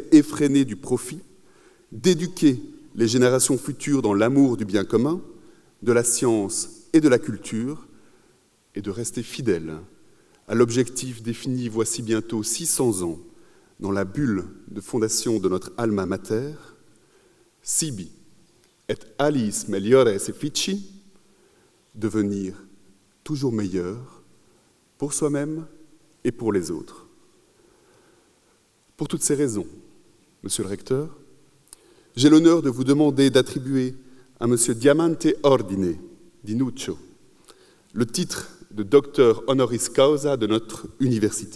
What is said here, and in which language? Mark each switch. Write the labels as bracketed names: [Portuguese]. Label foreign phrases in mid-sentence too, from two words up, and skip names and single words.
[French] effrénée du profit, d'éduquer les générations futures dans l'amour du bien commun, de la science et de la culture, et de rester fidèles à l'objectif défini voici bientôt 600 ans dans la bulle de fondation de notre [Latin] alma mater, Sibi et aliis meliores effici, [French] devenir toujours meilleur pour soi-même et pour les autres. Pour toutes ces raisons, Monsieur le Recteur, j'ai l'honneur de vous demander d'attribuer à Monsieur Diamante Ordine di Nuccio le titre de docteur [Latin] honoris causa [French] de notre université.